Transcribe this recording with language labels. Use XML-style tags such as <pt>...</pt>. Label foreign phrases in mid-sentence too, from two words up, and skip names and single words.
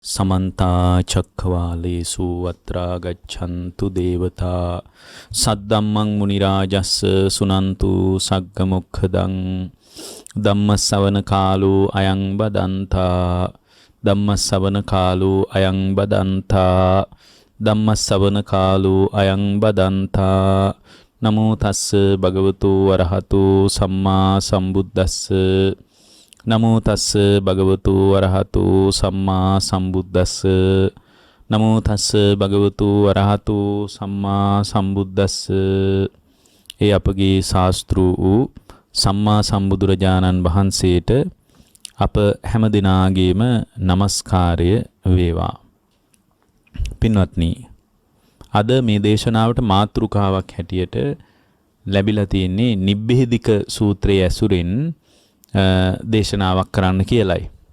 <pi>समन्ता चक्रवालेषु अत्रा गच्छन्तु देवता सद्दम्मं मुनिराजस्स सुनन्तु सग्गमुखदं धम्मसवनकालो अयं बदन्ता धम्मसवनकालो अयं बदन्ता धम्मसवनकालो अयं बदन्ता नमो तस्स भगवतो अरहतो सम्मा सम्बुद्धस्स नमो तस्स भगवतो अरहतो सम्मा सम्बुद्धस्स नमो तस्स भगवतो अरहतो सम्मा सम्बुद्धस्ස</pi> <si>ඒ අපගේ ශාස්ත්‍ර වූ සම්මා සම්බුදුරජාණන් වහන්සේට අප හැම දිනාගේම নমස්කාරය වේවා. පින්වත්නි, අද මේ දේශනාවට මාතෘකාවක් හැටියට ලැබිලා තියෙන්නේ නිබ්බේධික සූත්‍රයේ ඇසුරින් දේශනාවක් කරන්න කියලයි.</si>